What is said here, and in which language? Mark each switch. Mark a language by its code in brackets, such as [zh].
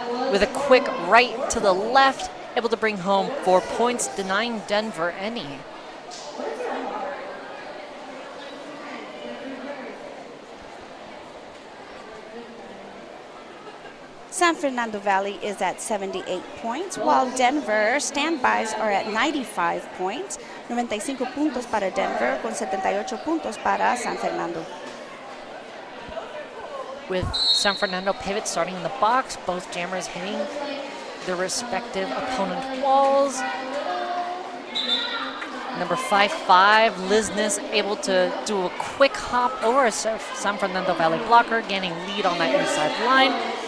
[en] With a quick right to the left, able to bring home 4 points, denying Denver any. San Fernando Valley is at 78 points, while Denver standbys are at 95 points. [es] 95 puntos para Denver, con 78 puntos para San Fernando. [en] With San Fernando pivot starting in the box, both jammers hitting their respective opponent walls. Number 5-5, Liznes able to do a quick hop over a San Fernando Valley blocker, gaining lead on that inside line.